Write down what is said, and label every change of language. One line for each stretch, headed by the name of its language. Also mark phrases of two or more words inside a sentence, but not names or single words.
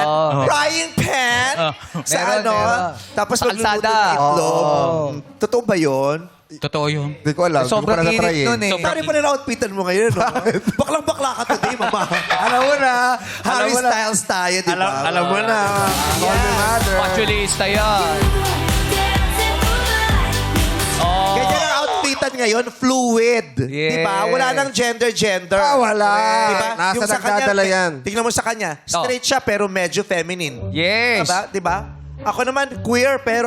English: Frying pan! Sa
Filipino: Meron. Tapos Sa magluluto kalsada. ng itlog. Totoo ba yun? Totoo yun. Hindi ko alam. Hindi ko Sobrang pa na-try init nun eh. Pare pa na outfitan mo ngayon, no? Baklang-bakla ka today, mama. Alam mo na. Harry Styles tayo, di ba? Alam mo na.
English: Call me mother.
Filipino: Fashionista yan. Oh. Ganyan ang outfitan ngayon, fluid. Yes. Di ba? Wala nang gender. Ah, wala. Diba? Nasa Yung sa nagdadala kanya, yan. Tingnan mo sa kanya. Straight siya pero medyo feminine. Yes. Diba? Diba? Ako naman, queer pero